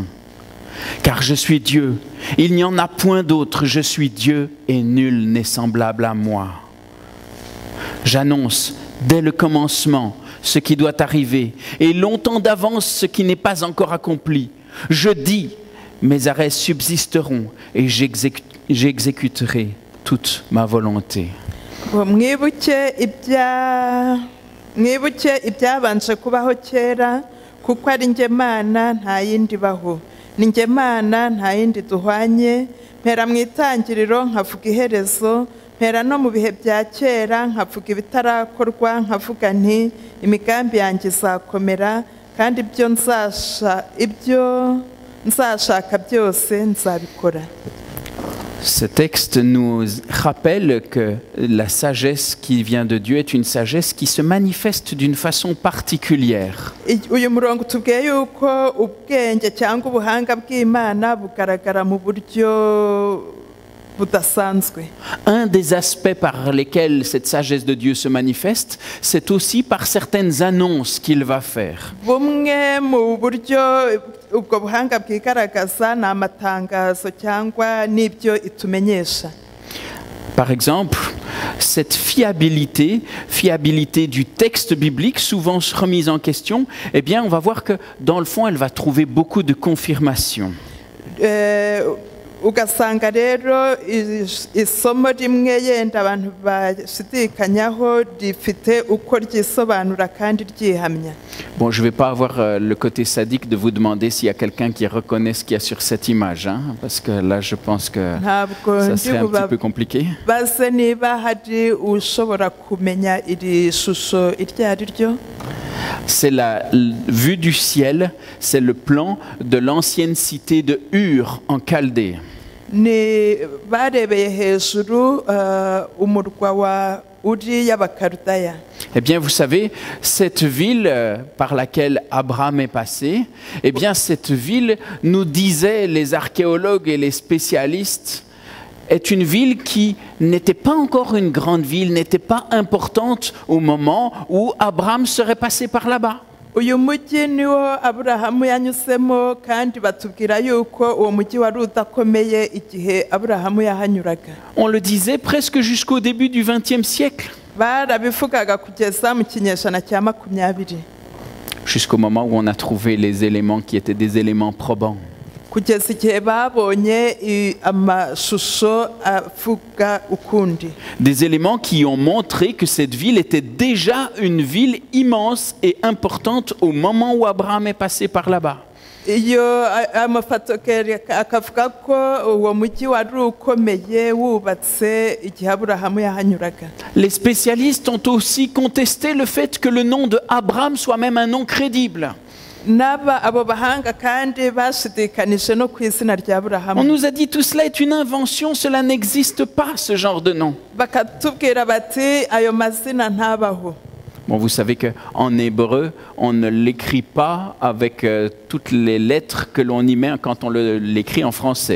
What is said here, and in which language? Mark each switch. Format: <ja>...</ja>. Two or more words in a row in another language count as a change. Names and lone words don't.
<fr>Car je suis Dieu, il n'y en a point d'autre, je suis Dieu et nul n'est semblable à moi. J'annonce dès le commencement ce qui doit arriver et longtemps d'avance ce qui n'est pas encore accompli. Je dis mes arrêts subsisteront et j'exécuterai toute ma volonté.</fr> <rw>ngo mwibuke ibyabanje kubaho kera kuko ari njye Mana nta yindi ibaho, ni njye Mana nta yindi duhwanye, mpera mu itangiriro nkavuga iherezo, mpera no mu bihe bya kera nkavuga ibitarakorwa, nkavuga nti imigambi yanjye izakomera kandi ibyo nzashaka byose nzabikora.</rw> <fr>Ce texte nous rappelle que la sagesse qui vient de Dieu est une sagesse qui se manifeste d'une façon particulière.</fr> <rw>Uyu murongo tubwiye yuko ubwenge cyangwa ubuhanga bw'Imana bugaragara mu buryo budasanzwe.</rw> <fr>Un des aspects par lesquels cette sagesse de Dieu se manifeste, c'est aussi par certaines annonces qu'il va faire.</fr> <rw>Bumwe mu buryo ubwo buhanga bwigaragaza ni amatangazo cyangwa n'ibyo itumenyesha.</rw> <fr>Par exemple, cette fiabilité du texte biblique, souvent remise en question, eh bien, on va voir que dans le fond, elle va trouver beaucoup de confirmation.</fr> <rw>Ugasanga rero isomo rimwe yenda abantu bashidikanyaho rifite uko ryisobanura kandi ryihamya.</rw> <fr>Bon, je ne vais pas avoir le côté sadique de vous demander s'il y a quelqu'un qui reconnaît ce qu'il y a sur cette image, hein, parce que là, je pense que ça serait un petit peu compliqué.</fr> <rw>Base niba hari ushobora kumenya iri shusho iryo ari ryo.</rw> <fr>C'est la vue du ciel, c'est le plan de l'ancienne cité de Ur en Chaldée.</fr> <rw>Ni barebeye hejuru umurwa wa Uri y'Abakaludaya.</rw> <fr>Eh bien, vous savez, cette ville par laquelle Abraham est passé, eh bien, cette ville, nous disaient les archéologues et les spécialistes, est une ville qui n'était pas encore une grande ville, n'était pas importante au moment où Abraham serait passé par là-bas.</fr> <rw>Uyu mujyi niwo Aburahamu yanyuzemo kandi batubwira yuko uwo mujyi wari udakomeye igihe Aburahamu yahanyuraga.</rw> <fr>On le disait presque jusqu'au début du XXe siècle.</fr> <rw>Barabivugaga kugeza mu kinyejana cya 20.</rw> <fr>Jusqu'au moment où on a trouvé les éléments qui étaient des éléments probants.</fr> <rw>Kugeza igihe babonye amashusho avuga ukundi.</rw> <fr>Des éléments qui ont montré que cette ville était déjà une ville immense et importante au moment où Abraham est passé par là-bas.</fr> <rw>Iyo amafoto akavuga ko uwo mujyi wari ukomeye wubatse igihe Aburahamu yahanyuraga.</rw> <fr>Les spécialistes ont aussi contesté le fait que le nom de Abraham soit même un nom crédible. On nous a dit tout cela est une invention, cela n'existe pas ce genre de nom. Bon, vous savez qu'en hébreu, on ne l'écrit pas avec toutes les lettres que l'on y met quand on l'écrit en français.</fr>